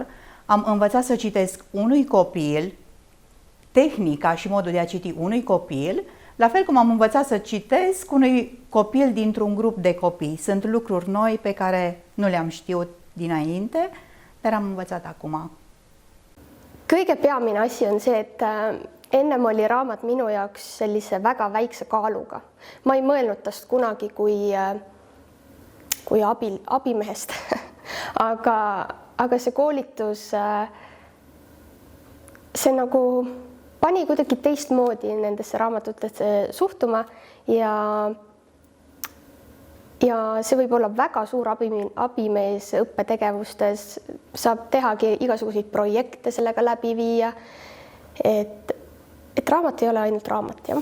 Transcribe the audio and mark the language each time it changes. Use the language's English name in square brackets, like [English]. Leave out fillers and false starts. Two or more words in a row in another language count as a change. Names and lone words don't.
[Romanian] Am învățat să citesc unui copil, tehnica și modul de a citi unui copil, la fel cum am învățat să citesc unui copil dintr-un grup de copii. Sunt lucruri noi pe care nu le-am știut dinainte, dar am învățat acum. [Estonian] Kõige peamine asi on see, et ennem oli raamat minu jaoks sellise väga väikse kaaluga. Ma ei mõelnud tast kunagi kui abimehest, aga see koolitus, see nagu pani kuidagi teistmoodi nendesse raamatutesse suhtuma ja see võib olla väga suur abimees õppetegevustes, saab tehagi igasuguseid projekte sellega läbi viia, et raamat ei ole ainult raamat, jah.